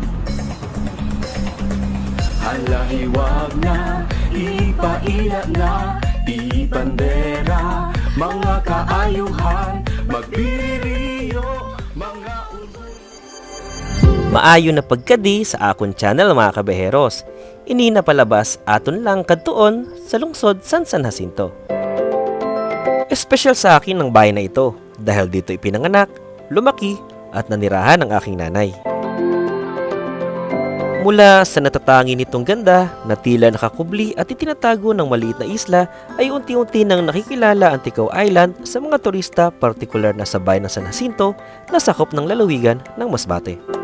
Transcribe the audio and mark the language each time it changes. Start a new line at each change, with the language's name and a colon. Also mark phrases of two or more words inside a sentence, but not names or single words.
Hiligaynon: Halahiwag na, ipaila na, ibandera, mga kaayuhan, magbiriyo, mga Maayo na pagkadi sa akon channel mga kabeheros. Ini na palabas aton lang kadtuon sa lungsod San Jacinto.
Filipino: Espesyal sa akin ang bayan na ito dahil dito ipinanganak, lumaki at nanirahan ang aking nanay. Mula sa natatangi nitong ganda na tila nakakubli at itinatago ng maliit na isla ay unti-unti nang nakikilala ang Ticao Island sa mga turista, partikular na sa bayan ng San Jacinto na sakop ng lalawigan ng Masbate.